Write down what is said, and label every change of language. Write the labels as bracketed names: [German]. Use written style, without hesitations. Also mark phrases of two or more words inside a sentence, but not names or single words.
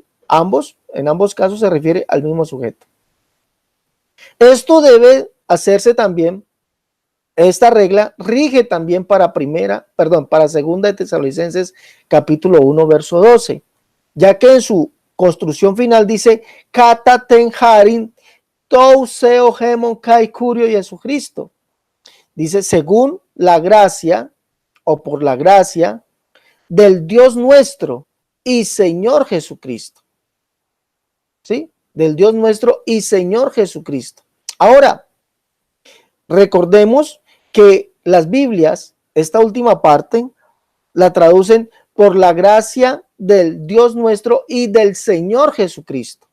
[Spanish] En ambos casos se refiere al mismo sujeto. Esto debe hacerse también, esta regla rige también para segunda de Tesalonicenses capítulo 1 verso 12, ya que en su construcción final dice [Greek] κατὰ τὴν χάριν τοῦ θεοῦ ἡμῶν καὶ κυρίου [Spanish] Jesucristo. Dice según la gracia o por la gracia del Dios nuestro y Señor Jesucristo. ¿Sí? Del Dios nuestro y Señor Jesucristo. Ahora, recordemos que las Biblias, esta última parte, la traducen por la gracia del Dios nuestro y del Señor Jesucristo.